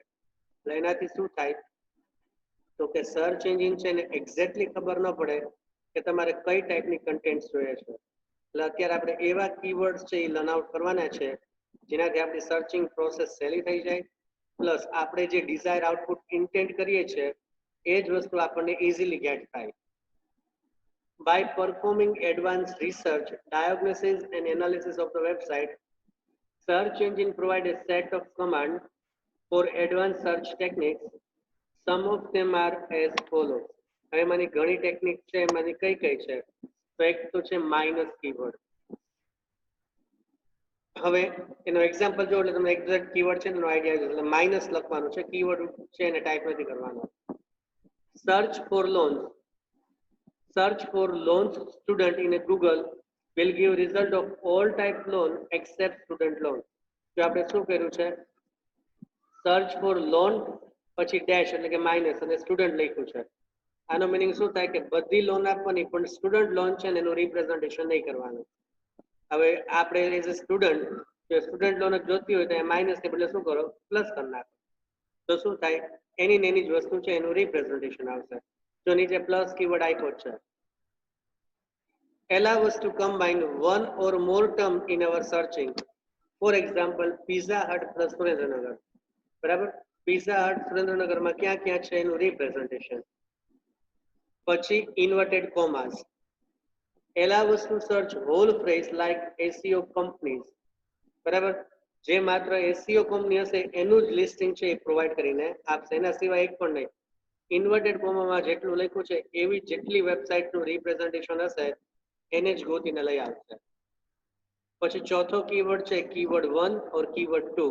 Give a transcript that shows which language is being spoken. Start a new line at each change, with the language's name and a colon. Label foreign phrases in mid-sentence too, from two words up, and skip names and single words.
Gujarati: એટલે એનાથી શું થાય તો કે
English: search engine
Gujarati: છે ને એક્ઝેક્ટલી ખબર ન પડે કે તમારે કઈ ટાઈપની કન્ટેન્ટ જોઈએ છે. એટલે અત્યારે આપણે એવા કીવર્ડ્સ છે એ
English: learn out
Gujarati: કરવાના છે જેનાથી આપણી
English: searching process
Gujarati: સહેલી થઈ જાય, પ્લસ આપણે જે
English: desire output intent
Gujarati: કરીએ છીએ એ જ વસ્તુ આપણને
English: easily get
Gujarati: થાય.
English: By performing advanced research, diagnosis and analysis of the website, search engine provide a set of commands for advanced search techniques. Some of them are as follows.
Gujarati: હવે એમાંની ઘણી ટેકનિક છે એમાંની કઈ કઈ છે તો એક તો છે
English: minus keyword.
Gujarati: હવે એનો એક્ઝામ્પલ જો એટલે તમને
English: exact keyword
Gujarati: છે એનો આઈડિયા આવી જાય. એટલે માઇનસ લખવાનું છે, કીવર્ડ છે એને ટાઈપ નથી કરવાનો.
English: search for loans. Search for loans student in a Google will give result of all type loan except student loan.
Gujarati: જો આપણે શું કર્યું છે
English: search for loan
Gujarati: પછી ડેશ એટલે કે માઇનસ અને સ્ટુડન્ટ લખ્યું છે. આનો મીનિંગ શું થાય કે બધી લોન આપવાની પણ
English: student loan
Gujarati: છે ને એનું રિપ્રેઝન્ટેશન નહીં કરવાનું. હવે આપણે
English: as a student
Gujarati: જો
English: student loan
Gujarati: જોતી હોય તો માઇનસ ને બદલે શું કરો પ્લસ કરી નાખો તો શું થાય એની જ વસ્તુ છે એનું રિપ્રેઝન્ટેશન આવશે. જો નીચે
English: plus keyword
Gujarati: આપ્યો છે.
English: Allow us to combine one or more term in our searching. For example, Pizza Hut plus Surendranagar.
Gujarati: બરાબર, Pizza Hut સુરેન્દ્રનગરમાં ક્યાં ક્યાં છે એનું રિપ્રેઝન્ટેશન. પછી
English: inverted commas. Allow us to search whole phrase like SEO companies.
Gujarati: બરાબર, જે માત્ર SEO કંપની હશે એનું જ લિસ્ટિંગ છે એ પ્રોવાઈડ કરીને આપશે, એના સિવાય એક પણ નહીં. ઇન્વર્ટેડ કોમામાં જેટલું લખ્યું છે એવી જેટલી વેબસાઇટનું રિપ્રેઝન્ટેશન હશે એને જ ગોતીને લઈ આવશે. પછી ચોથો કીવર્ડ છે
English: keyword 1 or keyword 2.